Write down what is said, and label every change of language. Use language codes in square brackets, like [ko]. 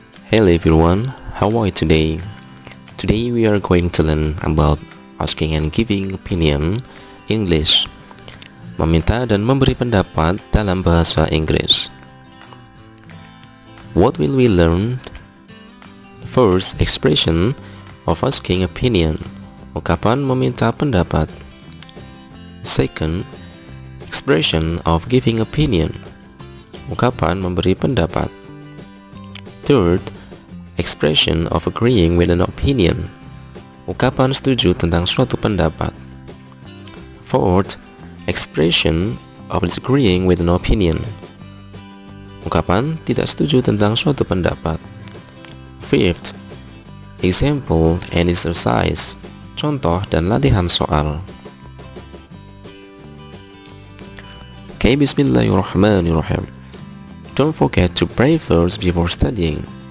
[en] Hello everyone, how are you today? Today we are going to learn about asking and giving opinion English. [id] Meminta dan memberi pendapat dalam bahasa Inggris. [en] What will we learn? First, expression of asking opinion. [id] Ungkapan meminta pendapat. [en] Second, expression of giving opinion. [id] Ungkapan memberi pendapat. [en] Third, expression of agreeing with an opinion. [id] Ungkapan setuju tentang suatu pendapat. [en] Fourth, expression of disagreeing with an opinion. [id] Ungkapan tidak setuju tentang suatu pendapat. [en] Fifth, example and exercise. [id] Contoh dan latihan soal. [en] Okay, bismillahirrahmanirrahim. Don't forget to pray first before studying.